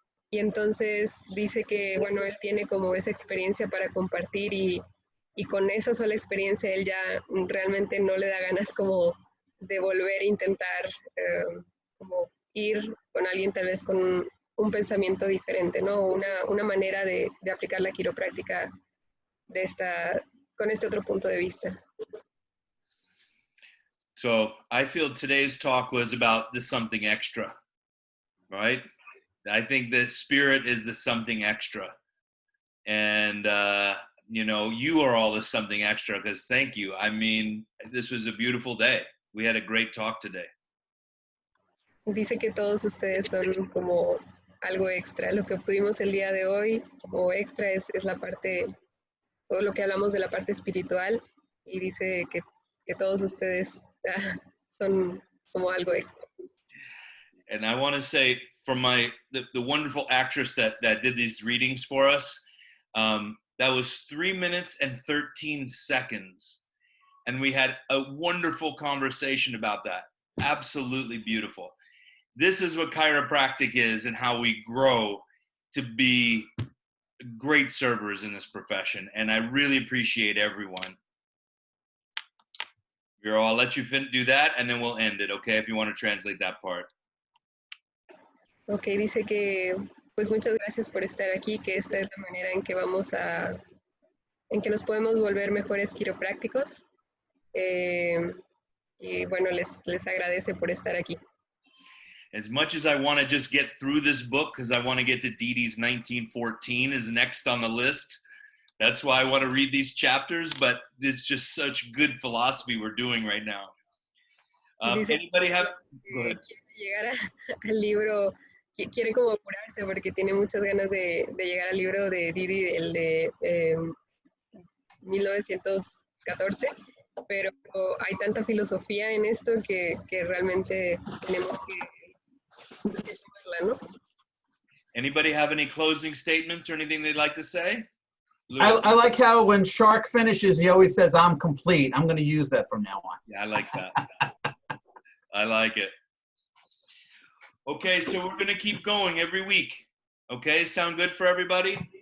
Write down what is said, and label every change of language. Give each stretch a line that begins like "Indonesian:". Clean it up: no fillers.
Spanish: Y entonces dice que, bueno, él tiene como esa experiencia para compartir y con esa sola experiencia él ya realmente no le da ganas como de volver a intentar como ir con alguien tal vez con un pensamiento diferente, ¿no? Una manera de aplicar la quiropráctica con este otro punto de vista.
English: So I feel today's talk was about the something extra, right? I think that spirit is the something extra. And, you know, you are all the something extra because thank you. I mean, this was a beautiful day. We had a great talk today.
Spanish: Dice que todos ustedes son como algo extra. Lo que obtuvimos el día de hoy como extra es la parte, todo lo que hablamos de la parte espiritual, y dice que todos ustedes son como algo extra.
English: And I want to say from the wonderful actress that did these readings for us, that was 3 minutes and 13 seconds. And we had a wonderful conversation about that. Absolutely beautiful. This is what chiropractic is and how we grow to be great servers in this profession. And I really appreciate everyone. Vero, I'll let you do that and then we'll end it, okay, if you want to translate that part.
Spanish: Ok, dice que pues muchas gracias por estar aquí, que esta es la manera en que en que nos podemos volver mejores quiroprácticos. Y bueno, les agradece por estar aquí.
English: As much as I want to just get through this book, because I want to get to Dee Dee's 1914 is next on the list. That's why I want to read these chapters, but it's just such good philosophy we're doing right now. Anybody have? Go ahead.
Spanish: Quiere llegar al libro, quiere como apurarse porque tiene muchas ganas de llegar al libro de Didi, el de 1914, pero hay tanta filosofía en esto que realmente tenemos que tomarla, ¿no?
English: Anybody have any closing statements or anything they'd like to say? I like how when Shark finishes, he always says, "I'm complete." I'm going to use that from now on. Yeah, I like that. I like it. Okay, so we're going to keep going every week. Okay, sound good for everybody?